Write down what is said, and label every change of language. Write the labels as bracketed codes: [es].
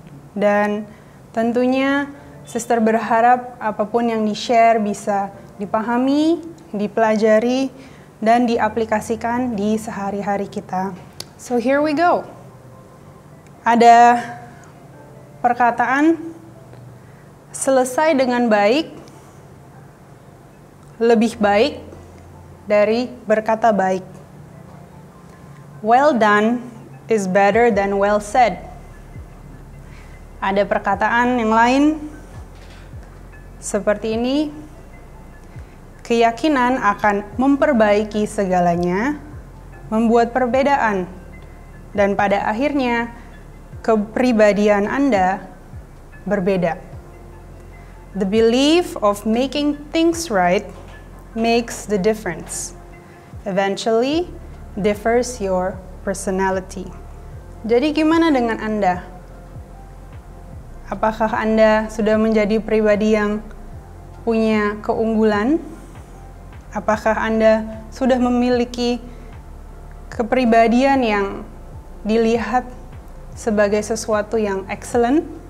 [id] Dan tentunya Sister berharap apapun yang di-share bisa dipahami, dipelajari, dan diaplikasikan di sehari-hari kita. [en] So here we go. [id] Ada perkataan, selesai dengan baik, lebih baik dari berkata baik. [en] Well done is better than well said. [id] Ada perkataan yang lain seperti ini, keyakinan akan memperbaiki segalanya, membuat perbedaan, dan pada akhirnya kepribadian Anda berbeda. [en] The belief of making things right makes the difference. Eventually, differs your personality. [id] Jadi gimana dengan Anda? Apakah Anda sudah menjadi pribadi yang punya keunggulan? Apakah Anda sudah memiliki kepribadian yang dilihat sebagai sesuatu yang excellent?